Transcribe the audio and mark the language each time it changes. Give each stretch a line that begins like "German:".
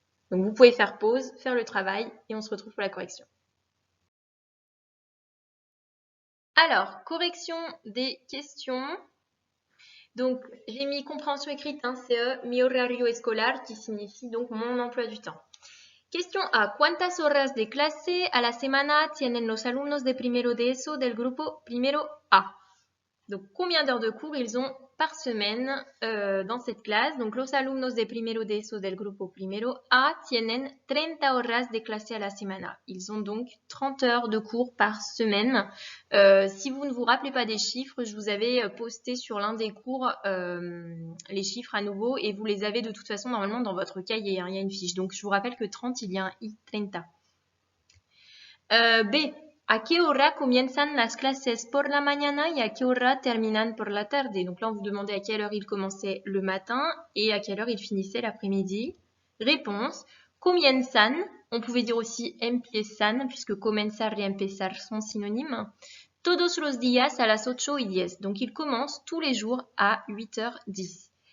French: Donc, vous pouvez faire pause, faire le travail et on se retrouve pour la correction. Alors, correction des questions. Donc, j'ai mis compréhension écrite, hein, CE,
Spanish: mi horario escolar,
French: qui signifie donc mon emploi du temps. Question A.
Spanish: ¿Cuántas horas de clase a la semana tienen los alumnos de primero de ESO del grupo primero A?
French: Donc, combien d'heures de cours ils ont par semaine dans cette classe?
Spanish: Donc, los alumnos de primero de ESO del grupo primero A tienen 30 horas de clase a la semana.
French: Ils ont donc 30 heures de cours par semaine. Si vous ne vous rappelez pas des chiffres, je vous avais posté sur l'un des cours les chiffres à nouveau et vous les avez de toute façon normalement dans votre cahier. Hein, il y a une fiche. Donc, je vous rappelle que 30, il y a un I, 30. B.
Spanish: ¿A qué hora comienzan las clases por la mañana y a qué hora terminan por la tarde?
French: Donc là, on vous demandait à quelle heure ils commençaient le matin et à quelle heure ils finissaient l'après-midi. Réponse. Comienzan. On pouvait dire aussi empiezan, puisque comenzar et empezar sont synonymes.
Spanish: Todos los días a las 8:10.
French: Donc ils commencent tous les jours à 8h10.